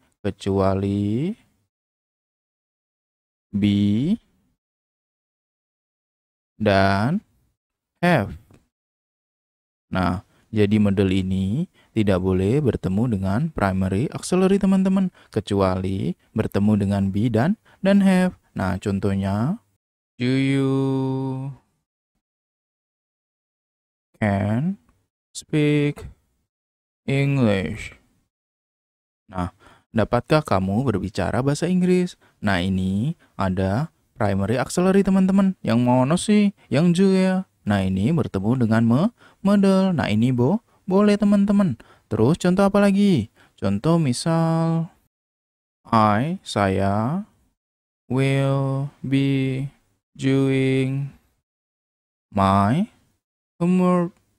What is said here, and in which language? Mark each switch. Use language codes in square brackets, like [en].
[id] Kecuali be dan have. Nah, jadi model ini tidak boleh bertemu dengan primary auxiliary teman-teman. Kecuali bertemu dengan be dan have. Nah, contohnya, [en] do you can speak English? [id] Nah, dapatkah kamu berbicara bahasa Inggris? Nah, ini ada primary auxiliary teman-teman. Yang mana sih? Yang juga. Nah, ini bertemu dengan model. Nah, ini boleh teman-teman. Terus contoh apa lagi? Contoh misal, saya [en] will be doing my homework.